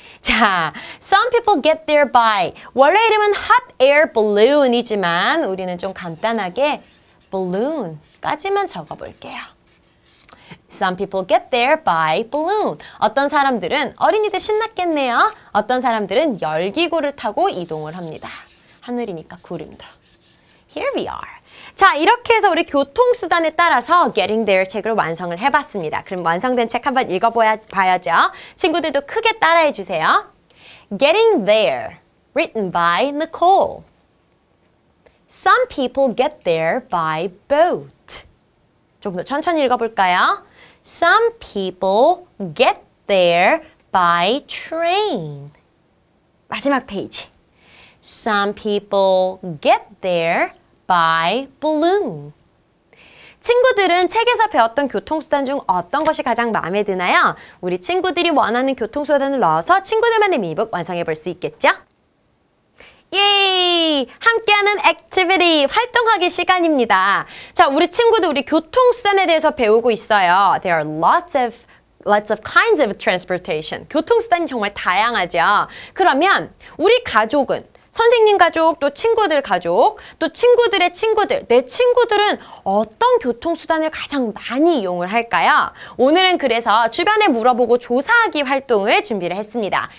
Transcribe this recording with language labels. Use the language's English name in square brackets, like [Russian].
[English] 자, some people get there by. [Korean] 원래 이름은 hot air balloon이지만 우리는 좀 간단하게 balloon까지만 적어볼게요. [English] Some people get there by balloon. [Korean] 어떤 사람들은 어린이들 신났겠네요. 어떤 사람들은 열기구를 타고 이동을 합니다. 하늘이니까 구름도. [English] Here we are. [Korean] 자, 이렇게 해서 우리 교통수단에 따라서 Getting There 책을 완성을 해봤습니다. 그럼 완성된 책 한번 읽어봐야죠. 친구들도 크게 따라해 주세요. [English] Getting There, written by Nicole. Some people get there by boat. [Korean] 조금 더 천천히 읽어볼까요? [English] Some people get there by train. [Korean] 마지막 페이지. [English] Some people get there by balloon. [Korean] 친구들은 책에서 배웠던 교통수단 중 어떤 것이 가장 마음에 드나요? 우리 친구들이 원하는 교통수단을 넣어서 친구들만의 미니북 완성해 볼 수 있겠죠? 예이! 함께하는 액티비티, 활동하기 시간입니다. 자, 우리 친구들 우리 교통수단에 대해서 배우고 있어요. [English] There are lots of kinds of transportation. [Korean] 교통수단이 정말 다양하죠. 그러면 우리 가족은 선생님 가족, 또 친구들 가족, 또 친구들의 친구들, 내 친구들은 어떤 교통수단을 가장 많이 이용을 할까요? 오늘은 그래서 주변에 물어보고 조사하기 활동을 준비를 했습니다.